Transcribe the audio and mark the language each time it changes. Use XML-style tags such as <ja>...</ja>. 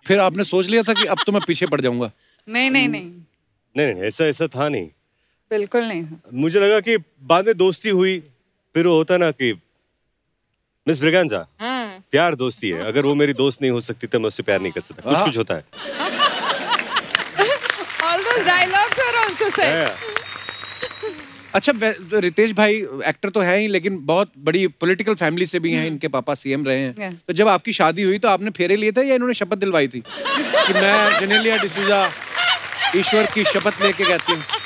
<hi>फिर आपने सोच लिया था कि अब तो मैं पीछे पड़ जाऊंगा? नहीं नहीं नहीं, नहीं ऐसा था नहीं, बिल्कुल नहीं। मुझे लगा कि बाद में दोस्ती हुई, फिर वो होता ना कि मिस ब्रिगेंजा, प्यार दोस्ती है, अगर वो मेरी दोस्त नहीं हो सकती तो मैं उससे प्यार नहीं कर सकता, कुछ कुछ होता है।</hi> <en>All those dialogues are also said.</en> <hi>अच्छा, रितेश भाई एक्टर तो है ही, लेकिन बहुत बड़ी पॉलिटिकल फैमिली से भी हैं, इनके पापा सीएम रहे हैं। तो जब आपकी शादी हुई तो आपने फेरे लिए थे या इन्होंने शपथ दिलवाई थी कि मैं जेनेलिया डिसूजा ईश्वर की शपथ लेके कहती हूँ?</hi>